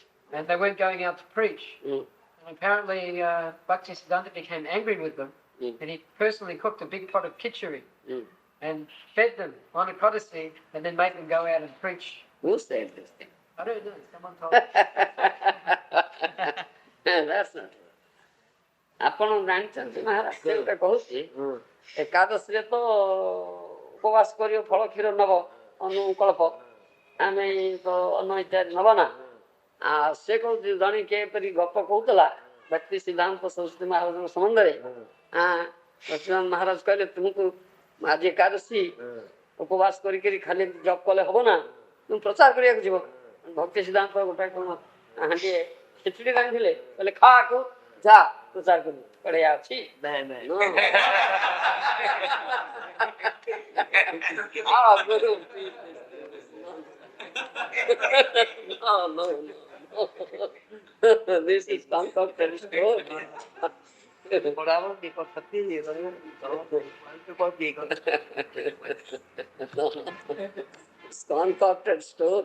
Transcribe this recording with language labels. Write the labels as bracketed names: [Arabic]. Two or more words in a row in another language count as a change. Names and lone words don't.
[English] And they weren't going out to preach. And apparently, Bhaktisiddhanta became angry with them, and he personally cooked a big pot of khichdi and fed them on Ekadasi, and then made them go out and preach. Who said this thing? I don't know. Someone told me. That's not true. [Odia] ଆପଣ ଜାଣିଛନ୍ତି ମହାରାଜ ସେ ଗୋଟେ କହୁଛି ଏକାଦଶୀରେ ତ ଉପବାସ କରିବ ଫଳ କ୍ଷୀର ନବ ଅନୁକଳ୍ପ ଆମେ ତ ଅନ୍ନ ଇତ୍ୟାଦି ନବ ନା ଆଉ ସେ କହୁଛି ଜଣେ କିପରି ଗପ କହୁଥିଲା ବ୍ୟକ୍ତି ସିଦ୍ଧାନ୍ତ ସରସ୍ୱତୀ ମହାରାଜଙ୍କ ସମ୍ବନ୍ଧରେ ସଚ୍ଚିଦାନନ୍ଦ ମହାରାଜ କହିଲେ ତୁମକୁ ଆଜି ଏକାଦଶୀ ଉପବାସ କରିକିରି ଖାଲି ଜପ କଲେ ହବ ନା ତୁମେ ପ୍ରଚାର କରିବାକୁ ଯିବ ଭକ୍ତି ସିଦ୍ଧାନ୍ତ ଗୋଟାଏ କଣ ହାଣ୍ଡିଏ ଖିଚୁଡ଼ି ରାନ୍ଧିଲେ କହିଲେ ଖାଆକୁ ଯା ପ୍ରଚାର କରୁ ବଢିଆ ଅଛି [English] This is concocted story. It's concocted story.